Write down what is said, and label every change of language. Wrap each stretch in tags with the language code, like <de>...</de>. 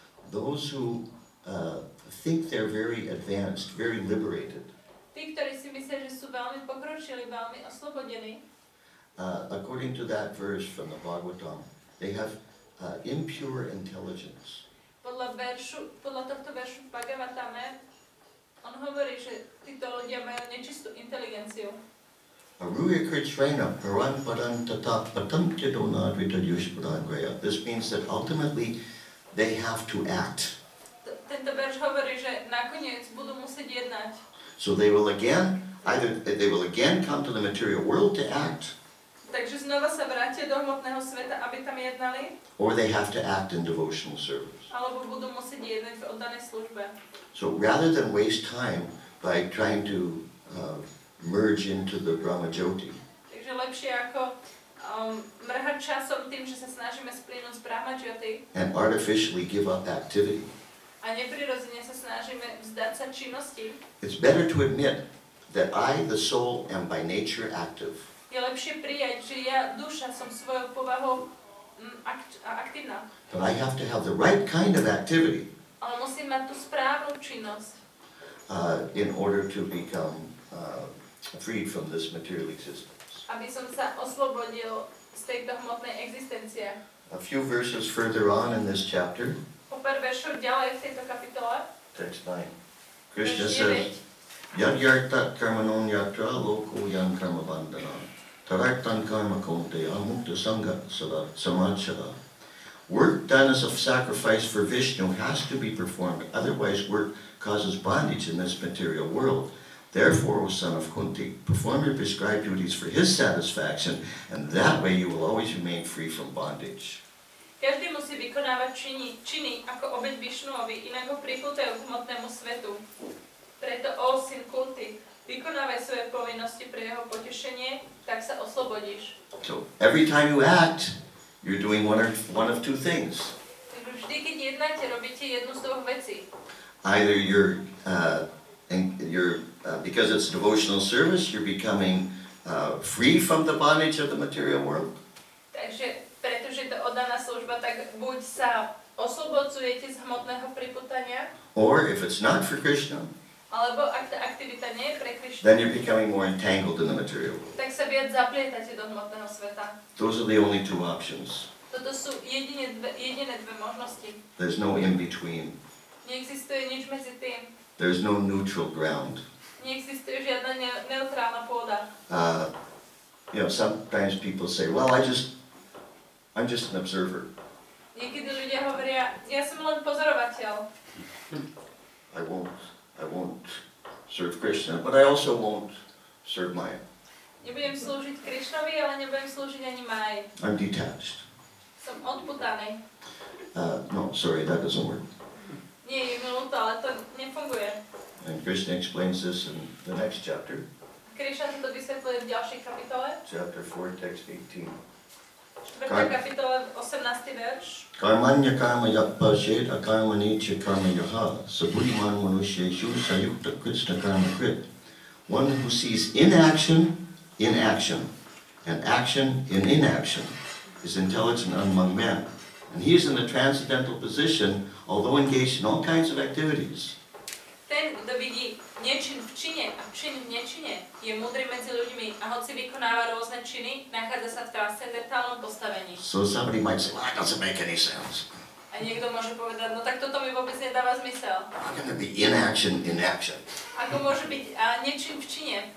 <en>Those who think they're very advanced, very liberated.</en> <sk>Tí, ktorí si myslia, že sú veľmi pokročili, veľmi oslobodení.</sk> <en>According to that verse from the Bhagavatam, they have impure intelligence.</en> <sk>Podľa tohto veršu v Bhagavatame, on hovorí, že títo ľudia majú nečistú inteligenciu.</sk> <en>This means that ultimately they have to act.</en> <sk>Tento verš hovorí, že nakoniec budú musieť jednať.</sk> <en>So they will again come to the material world to act.</en> <sk>Takže znova sa vrátia do hmotného sveta, aby tam jednali.</sk> <en>Or they have to act in devotional service.</en> <sk>Alebo budú musieť jednať v oddanej službe.</sk> <en>So rather than waste time by trying to merge into the Brahmajyoti,</en> <sk>Takže lepšie ako mrhať časom tým, že sa snažíme splynúť z Brahmajyoti</sk> <en>and artificially give up activity,</en> <sk>a neprirodzene sa snažíme vzdať sa činnosti,</sk> <en>it's better to admit that I, the soul, am by nature active.</en> <sk>Je lepšie prijať, že ja duša som svojou povahou aktívna.</sk> <en>But I have to have the right kind of activity</en> <sk>Ale musím mať tú správnu činnosť,</sk> <en>in order to become freed from this material existence.</en> <sk>aby som sa oslobodil z tejto hmotnej existencie.</sk> <en>A few verses further on in this chapter,</en> <sk>O pár veršov ďalej v tejto kapitole,</sk> <en>text 9, Krishna</en> <sk>verš</sk> <en>says,</en> <sk>9,</sk> <sa>Yad yartat karmanon yatra loko yan karma bandana. Tarartan karma konte amukta sangha samachara.</sa> <en>Work done as a sacrifice for Vishnu has to be performed, otherwise work causes bondage in this material world. Therefore, O son of Kunti, perform your prescribed duties for his satisfaction, and that way you will always remain free from bondage.</en> <sk>Každý musí vykonávať činy ako obeť Višnuovi, inak ho pripútajú k hmotnému svetu. Preto, ó syn Kunti, vykonávaj svoje povinnosti pre jeho potešenie, tak sa oslobodíš.</sk> <en>So every time you act, you're doing one of two things.</en> <sk>Takže vždy, keď jednáte, robíte jednu z dvoch vecí.</sk> <en>Either you're because it's devotional service, you're becoming free from the bondage of the material world.</en> <sk>Takže, pretože to oddaná služba, tak buď sa oslobodzujete z hmotného priputania,</sk> <en>Or if it's not for Krishna,</en> <sk>alebo ak tá aktivita nie je pre Krišnu,</sk> <en>then you're becoming more entangled in the material world.</en> <sk>tak sa viac zaplietate do hmotného sveta.</sk> <en>Those are the only two options.</en> <sk>Toto sú jediné dve možnosti.</sk> <en>There's no in between.</en> <sk>Neexistuje nič medzi tým.</sk> <en>There's no neutral ground.</en> <sk>Neexistuje žiadna neutrálna pôda.</sk> <en>Sometimes people say, well, I'm just an observer.</en> <sk>Niekedy ľudia hovoria, ja som len pozorovateľ.</sk> <en>I won't serve Krishna, but I also won't serve Maya.</en> <sk>Nebudem slúžiť Krišnovi, ale nebudem slúžiť ani Máji.</sk> <en>I'm detached.</en> <sk>Som odputaný.</sk> <en>No, sorry, that doesn't work.</en> <sk>Nie je mi ľúto, ale to nefunguje.</sk> <en>And Krishna explains this in the next chapter,</en> <sk>Krišna to vysvetľuje v ďalšej kapitole,</sk> <en>chapter 4, text 18.</en> <sk>4. kapitole, 18. verš.</sk> <sa>Karmanya karma yapashet akarma nicha karma yaha saburiman manusheshu sayukta krishna karma krit.</sa> <en>One who sees inaction in action and action in inaction is intelligent among men. And he is in the transcendental position, although engaged in all kinds of activities.</en> <sk>Ten, kto vidí nečin v čine a čin v nečine, je múdry medzi ľuďmi a hoci vykonáva rôzne činy, nachádza sa v transcendentálnom postavení.</sk> <en>So somebody might say, well, that doesn't make any sense.</en> <sk>A niekto môže povedať, no tak toto mi vôbec nedáva zmysel.</sk> <en>How can there be inaction in action?</en> <sk>Ako môže byť nečin v čine</sk>